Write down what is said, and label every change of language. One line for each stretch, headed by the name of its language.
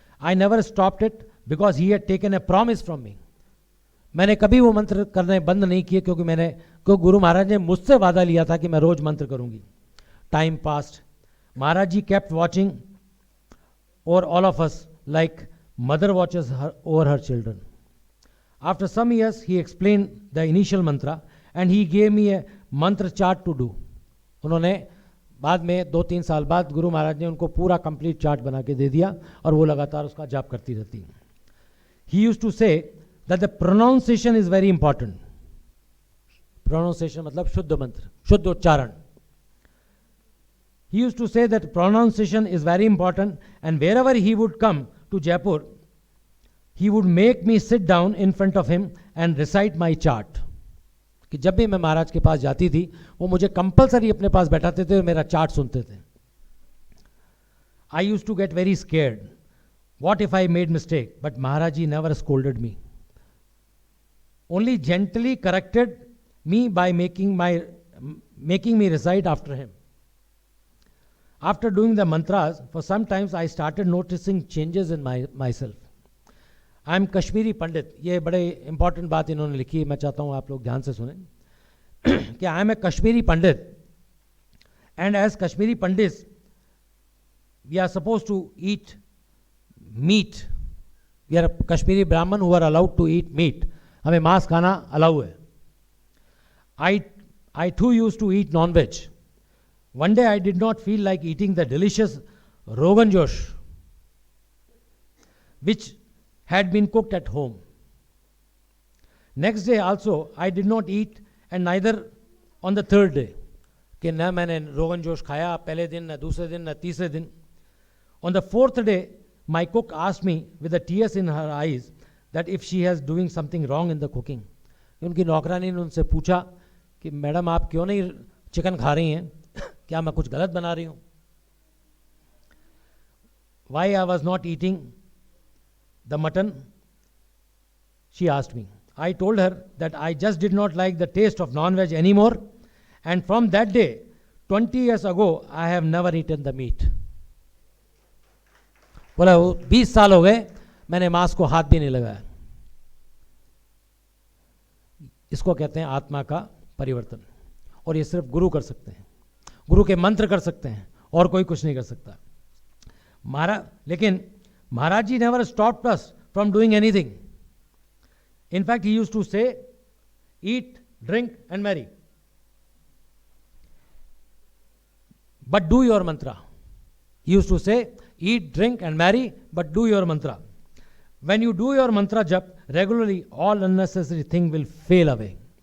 English: I never stopped it because he had taken a promise from me.
Hindi: मैंने कभी वो मंत्र करने बंद नहीं किए क्योंकि गुरु महाराज ने मुझसे वादा लिया था कि मैं रोज मंत्र करूंगी।
English: Time passed. Maharaj ji kept watching over all of us like mother watches over her children. After some years, he explained the initial mantra and he gave me a mantra chart to do.
Hindi: उन्होंने बाद में 2-3 साल बाद गुरु महाराज ने उनको पूरा complete chart बना के दे दिया और वो लगातार उसका जाप करती रहती।
English: He used to say that the pronunciation is very important.
Hindi: Pronunciation मतलब शुद्ध मंत्र, शुद्ध उच्चारण।
English: He used to say that pronunciation is very important, and wherever he would come to Jaipur, he would make me sit down in front of him and recite my chart.
Hindi: कि जब भी मैं महाराज के पास जाती थी वो मुझे कंपलसरी अपने पास बैठाते थे और मेरा चार्ट सुनते थे।
English: I used to get very scared. What if I made mistake? But Maharaj Ji never scolded me. Only gently corrected me by making me recite after him. After doing the mantras, for some times I started noticing changes in myself. I am Kashmiri Pandit.
Hindi: ये बड़े important बात इन्होंने लिखी है, मैं चाहता हूँ आप लोग ध्यान से सुनें कि
English: I am a Kashmiri Pandit, and as Kashmiri Pandits, we are supposed to eat meat. We are Kashmiri Brahmin who are allowed to eat meat.
Hindi: हमें मांस खाना अलाउ है।
English: I too used to eat non-veg. One day I did not feel like eating the delicious Rogan Josh, which had been cooked at home. Next day also I did not eat, and neither on the third day.
Hindi: कि न मैंने रोगन जोश खाया पहले दिन, न दूसरे दिन, न तीसरे दिन।
English: On the fourth day, my cook asked me with the tears in her eyes that if she is doing something wrong in the cooking.
Hindi: उनकी नौकरानी ने उनसे पूछा कि मैडम आप क्यों नहीं चिकन खा रही हैं, क्या मैं कुछ गलत बना रही हूँ?
English: Why I was not eating the mutton? She asked me. I told her that I just did not like the taste of non-veg anymore, and from that day, 20 years ago, I have never eaten the meat.
Hindi: बोला 20 साल हो गए मैंने मांस को हाथ भी नहीं लगाया। इसको कहते हैं आत्मा का परिवर्तन, और ये सिर्फ गुरु कर सकते हैं, गुरु के मंत्र कर सकते हैं, और कोई कुछ नहीं कर सकता।
English: लेकिन Maharaj ji never stopped us from doing anything. In fact, he used to say, eat, drink and marry, but do your mantra. He used to say, eat, drink and marry, but do your mantra. When you do your mantra jap regularly, all unnecessary thing will fail away.